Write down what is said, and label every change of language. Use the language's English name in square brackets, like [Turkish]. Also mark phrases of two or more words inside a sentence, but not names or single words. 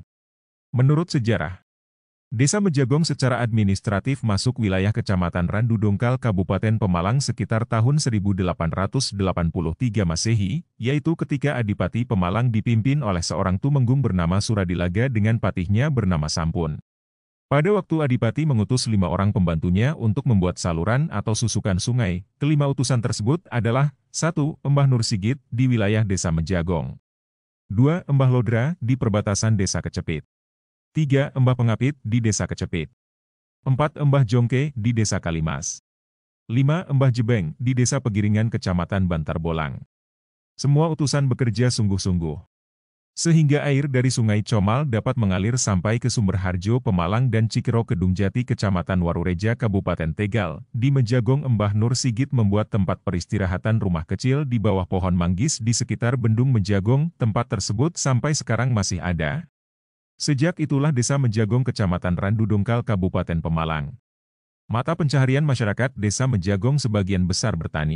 [Indonesian] Menurut sejarah, Desa Menjagong secara administratif masuk wilayah Kecamatan Randu Dongkal Kabupaten Pemalang sekitar tahun 1883 Masehi, yaitu ketika Adipati Pemalang dipimpin oleh seorang tumenggung bernama Suradilaga dengan patihnya bernama Sampun. Pada waktu Adipati mengutus 5 orang pembantunya untuk membuat saluran atau susukan sungai, kelima utusan tersebut adalah 1. Mbah Nur Sigit di wilayah Desa Menjagong. 2. Mbah Lodra di perbatasan Desa Kecepit. 3. Mbah Pengapit di Desa Kecepit. 4. Mbah Jongke di Desa Kalimas. 5. Mbah Jebeng di Desa Pegiringan Kecamatan Bantar Bolang. Semua utusan bekerja sungguh-sungguh, sehingga air dari Sungai Comal dapat mengalir sampai ke Sumber Harjo Pemalang dan Cikero Kedung Jati Kecamatan Warureja Kabupaten Tegal. Di Menjagong Mbah Nur Sigit membuat tempat peristirahatan rumah kecil di bawah pohon manggis di sekitar Bendung Menjagong. Tempat tersebut sampai sekarang masih ada. Sejak itulah Desa Menjagong Kecamatan Randu Dongkal Kabupaten Pemalang. Mata pencaharian masyarakat Desa Menjagong sebagian besar bertani.